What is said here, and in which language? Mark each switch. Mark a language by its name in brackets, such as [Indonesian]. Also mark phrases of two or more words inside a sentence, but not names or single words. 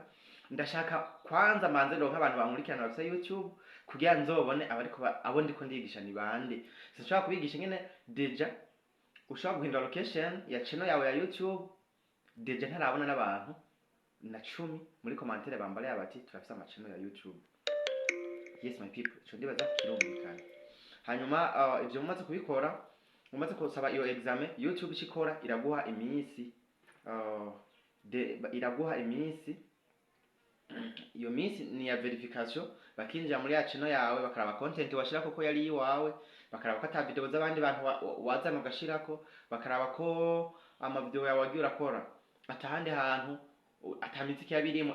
[Rundi] Ndashaka kwanza manze ndo nk'abantu bankurikirana bafite YouTube kugira nzobone abo ndiko ndigisha ni bande. Sinshaka kubigisha ngene deja ushaka guhindura location ya channel yawe ya YouTube deja ntarabona n'abantu na 10 muri commentaire bambare abati turafite ama channel ya YouTube. [English] Yes my people, [Rundi] cyo ndibaza kirumvikana. Hanyuma ivyo mumaze kubikora, mumaze kusaba iyo examen, YouTube ikikora iraguha iminsi iraguha iminsi. Iyo minsi ni ya verification, bakinjira muri ya channel yawe bakaraba content washira koko yari iwawe, bakaraba ko ata video z'abandi bantu wazana ugashirako, bakaraba ko ama video yawe wagiye urakora atahandi hantu atamiziki yabirimo.